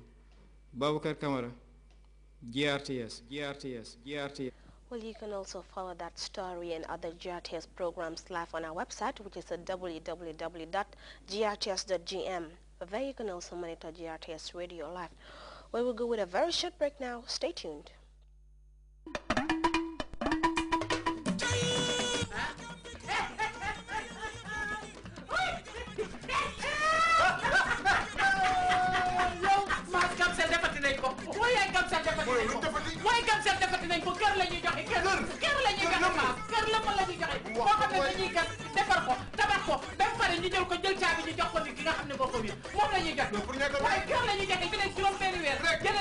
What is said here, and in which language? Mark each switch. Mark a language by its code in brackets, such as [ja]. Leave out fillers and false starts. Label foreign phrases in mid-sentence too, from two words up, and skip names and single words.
[en] Babukar Kamara, GRTS. Well, you can also follow that story and other GRTS programs live on our website, which is at www.grts.gm. There you can also monitor GRTS Radio Live. We will go with a very short break now. Stay tuned. [wo] mooy cancel defati nañ ko kër la ñuy joxe kër la ñuy joxe maas kër la ma la ñuy joxe boo xam ne dañuy gas defar ko tabax ko ba pare ñu jël ko jël caabi ñu jox ko ni ki nga xam ne boo ko biir moom la ñuy joxe waaye kër la ñuy joxe bi nekk juróom benn weer jëlee